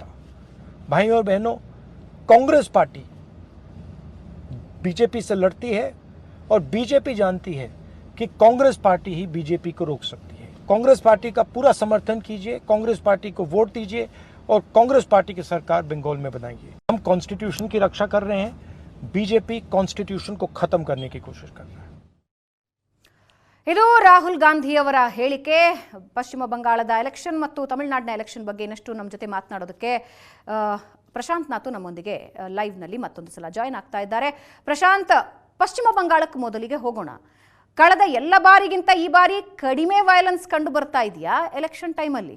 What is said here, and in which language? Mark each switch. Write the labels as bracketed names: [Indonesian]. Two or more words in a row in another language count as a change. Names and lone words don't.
[Hindi] भाई और बहनों, कांग्रेस पार्टी बीजेपी से लड़ती है और बीजेपी जानती है कि कांग्रेस पार्टी ही बीजेपी को रोक सकती है। कांग्रेस पार्टी का पूरा समर्थन कीजिए, कांग्रेस पार्टी को वोट दीजिए और कांग्रेस पार्टी की सरकार बंगाल में बनाइए। हम कॉन्स्टिट्यूशन की रक्षा कर रहे हैं, बीजेपी कॉन्स्टिट्यूशन को खत्म करने की कोशिश कर रहा है। [Kannada] ಇದು ರಾಹುಲ್ ಗಾಂಧಿಯವರ ಹೇಳಿಕೆ. ಪಶ್ಚಿಮ ಬಂಗಾಳದ ಎಲೆಕ್ಷನ್ ಮತ್ತು ತಮಿಳುನಾಡಿನ ಎಲೆಕ್ಷನ್ ಬಗ್ಗೆ ಇನ್ನಷ್ಟು ನಮ್ಮ ಜೊತೆ ಮಾತನಾಡೋದಕ್ಕೆ ಪ್ರಶಾಂತ್ ನಾತು ನಮ್ಮೊಂದಿಗೆ ಲೈವ್ನಲ್ಲಿ ಮತ್ತೊಂದು ಸಲ ಜಾಯಿನ್ ಆಗ್ತಾ ಇದ್ದಾರೆ. ಪ್ರಶಾಂತ್, ಪಶ್ಚಿಮ ಬಂಗಾಳಕ್ಕೆ ಮೊದಲಿಗೆ ಹೋಗೋಣ. ಕಳೆದ ಎಲ್ಲ ಬಾರಿಗಿಂತ ಈ ಬಾರಿ ಕಡಿಮೆ ವೈಲೆನ್ಸ್ ಕಂಡು ಬರ್ತಾ ಇದೆಯಾ ಎಲೆಕ್ಷನ್ ಟೈಮಲ್ಲಿ?